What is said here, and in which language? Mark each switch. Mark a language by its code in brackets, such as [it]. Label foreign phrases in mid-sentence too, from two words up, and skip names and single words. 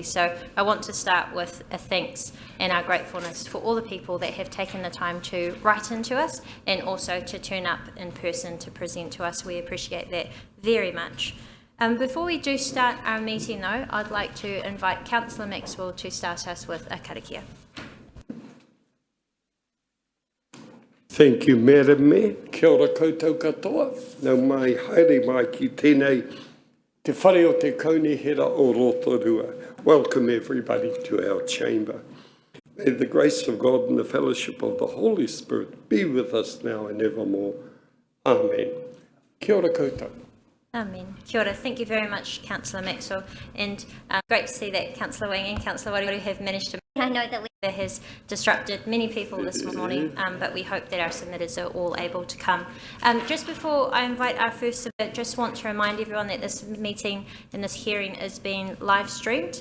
[en] So I want to start with a thanks and our gratefulness for all the people that have taken the time to write into us and also to turn up in person to present to us. We appreciate that very much. Before we do start our meeting though, I'd like to invite Councillor Maxwell to start us with a karakia. Thank you, Madam Mayor. [mi] Kia ora koutou katoa. Nau mai haere mai ki tēnei te whare o te kaunihira o Rotorua. [en] Welcome everybody to our chamber. May the grace of God and the fellowship of the Holy Spirit be with us now and evermore. [mi] Amen. Kia ora koutou. Amen. Kia ora. [en] Thank you very much, Councillor Maxwell. And great to see that Councillor Wang and Councillor Waru have managed to. I know that weather has disrupted many people this morning, but we hope that our submitters are all able to come. Just before I invite our first submitter, just want to remind everyone that this meeting and this hearing is being live streamed.